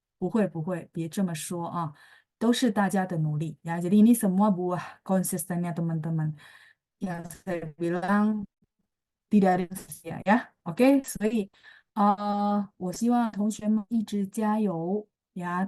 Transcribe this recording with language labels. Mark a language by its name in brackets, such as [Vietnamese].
[Chinese] 不会不会，别这么说啊，都是大家的努力ya. [Indonesian] Jadi ini semua buah konsistennya teman-teman. Yang saya bilang tidak ada yang sia ya. [Chinese] Oke, 所以我希望同学们一直加油ya.